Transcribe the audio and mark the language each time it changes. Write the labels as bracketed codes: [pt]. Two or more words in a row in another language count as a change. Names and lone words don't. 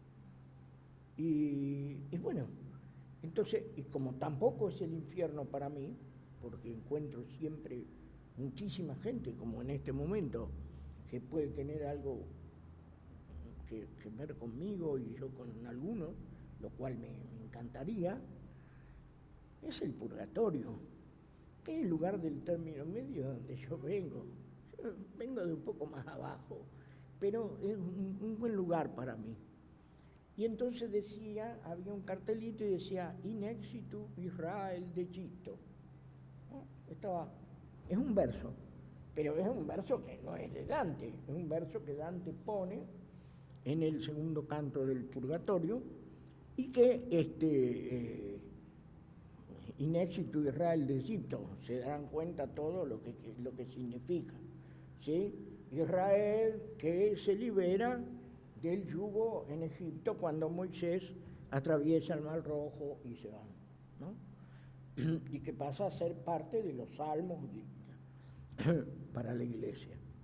[es] Y bueno, entonces, y como tampoco es el infierno para mí, porque encuentro siempre muchísima gente, como en este momento, que puede tener algo que ver conmigo y yo con algunos, lo cual me encantaría, es el purgatorio, que es el lugar del término medio donde yo vengo. Yo vengo de un poco más abajo, pero es un buen lugar para mí. Y entonces había un cartelito y decía, [la] in exitu Israel de Egipto. [es] Es un verso, pero es un verso que no es de Dante, es un verso que Dante pone en el segundo canto del Purgatorio, y que [la] in exitu Israel de Egipto, [es] se darán cuenta todo lo que significa, ¿sí? Israel que se libera del yugo en Egipto cuando Moisés atraviesa el Mar Rojo y se va, ¿no? Y que pasa a ser parte de los salmos para la iglesia.